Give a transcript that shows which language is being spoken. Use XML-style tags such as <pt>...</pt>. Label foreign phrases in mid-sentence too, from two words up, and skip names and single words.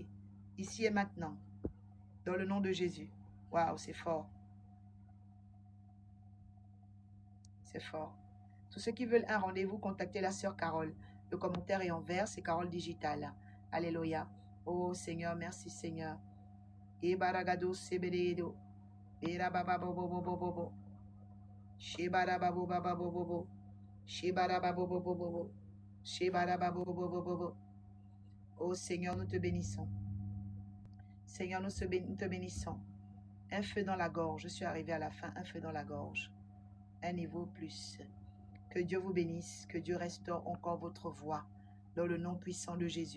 <fr>Ici et maintenant. Dans le nom de Jésus. Waouh, c'est fort. C'est fort. Tous ceux qui veulent un rendez-vous, contactez la sœur Carole. Le commentaire est en vert, c'est Carole Digital. Alléluia. Oh Seigneur, merci Seigneur. Ebaragado sebededo. Erabababobobobobo. Shebarababobabobobo. Shebarababobobobo. Shebarababobobobo. Oh Seigneur, nous te bénissons. Seigneur, nous te bénissons. Un feu dans la gorge. Je suis arrivé à la fin. Un feu dans la gorge. Un niveau plus. Que Dieu vous bénisse. Que Dieu restaure encore votre voix. Dans le nom puissant de Jésus.</fr>